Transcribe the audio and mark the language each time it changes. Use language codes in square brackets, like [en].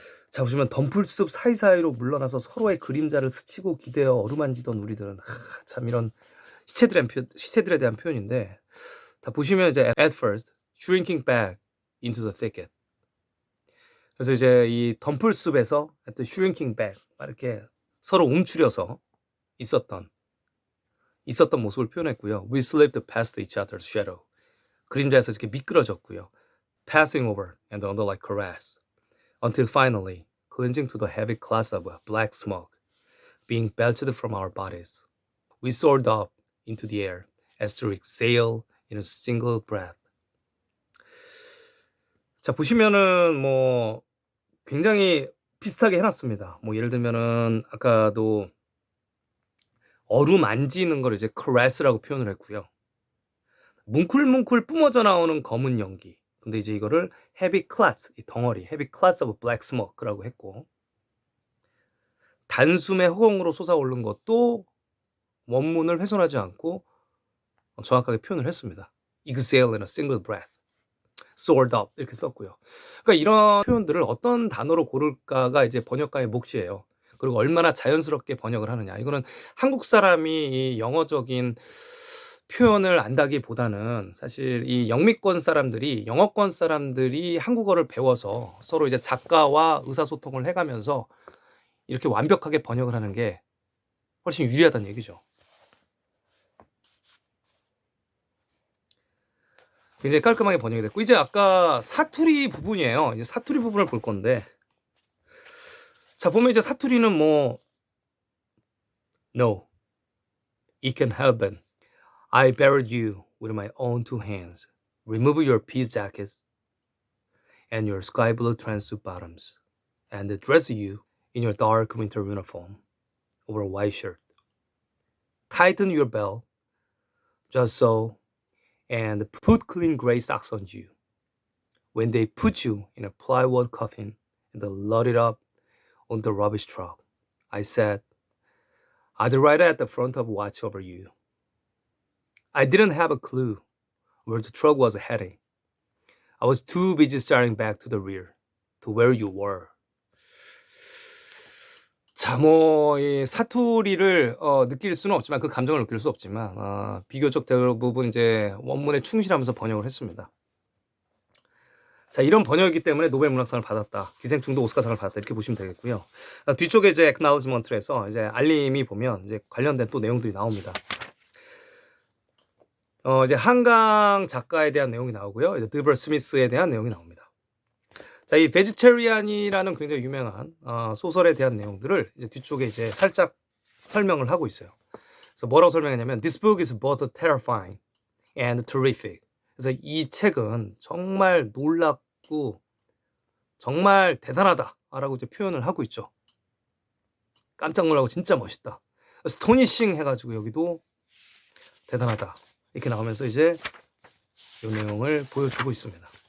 [ko] 자, 보시면 덤플숲 사이사이로 물러나서 서로의 그림자를 스치고 기대어 어루만지던 우리들은 참 이런 시체들에 대한 표현인데, 다 보시면 이제 [en] at first shrinking back into the thicket. [ko] 그래서 이제 이 덤플숲에서 [en] at the shrinking back [ko] 이렇게 서로 움츠려서 있었던 모습을 표현했고요. [en] We slipped past each other's shadow. [ko] 그림자에서 이렇게 미끄러졌고요. [en] Passing over and under like caress. Until finally, clinging to the heavy clouds of black smoke, being belted from our bodies, we soared up into the air as to exhale in a single breath. [ko] 자, 보시면은 뭐 굉장히 비슷하게 해놨습니다. 뭐 예를 들면은 아까도 어루만지는 걸 이제 caress라고 표현을 했고요. 뭉클뭉클 뿜어져 나오는 검은 연기. 근데 이제 이거를 heavy clouds, 이 덩어리, [en] heavy clouds of black smoke [ko] 라고 했고, 단숨에 허공으로 솟아오른 것도 원문을 훼손하지 않고 정확하게 표현을 했습니다. [en] Exhale in a single breath, soared up [ko] 이렇게 썼고요. 그러니까 이런 표현들을 어떤 단어로 고를까가 이제 번역가의 몫이에요. 그리고 얼마나 자연스럽게 번역을 하느냐. 이거는 한국 사람이 이 영어적인 표현을 안다기보다는 사실 이 영미권 사람들이, 영어권 사람들이 한국어를 배워서 서로 이제 작가와 의사소통을 해가면서 이렇게 완벽하게 번역을 하는 게 훨씬 유리하다는 얘기죠. 굉장히 깔끔하게 번역이 됐고, 이제 아까 사투리 부분이에요. 이제 사투리 부분을 볼 건데, 자, 보면 이제 사투리는 뭐 [en] No, it can happen. I buried you with my own two hands. Remove your pea jackets and your sky blue tracksuit bottoms, and dress you in your dark winter uniform over a white shirt. Tighten your belt, just so, and put clean gray socks on you. When they put you in a plywood coffin and load it up on the rubbish truck, I said, I'd ride at the front of watch over you. I didn't have a clue where the truck was heading. I was too busy staring back to the rear, to where you were. [ko] 자, 뭐 이 사투리를 느낄 수는 없지만 그 감정을 느낄 수 없지만 비교적 대부분 이제 원문에 충실하면서 번역을 했습니다. 자, 이런 번역이기 때문에 노벨 문학상을 받았다. 기생충도 오스카상을 받았다. 이렇게 보시면 되겠고요. 뒤쪽에 이제 acknowledgement에서 이제 알림이 보면 이제 관련된 또 내용들이 나옵니다. 이제 한강 작가에 대한 내용이 나오고요. 이제 드버 스미스에 대한 내용이 나옵니다. 자, 이 베지테리안이라는 굉장히 유명한 소설에 대한 내용들을 이제 뒤쪽에 이제 살짝 설명을 하고 있어요. 그래서 뭐라고 설명했냐면 [en] This book is both terrifying and terrific. [ko] 그래서 이 책은 정말 놀랍고 정말 대단하다라고 이제 표현을 하고 있죠. 깜짝 놀라고 진짜 멋있다. 스토니싱 해가지고 여기도 대단하다 이렇게 나오면서 이제 이 내용을 보여주고 있습니다.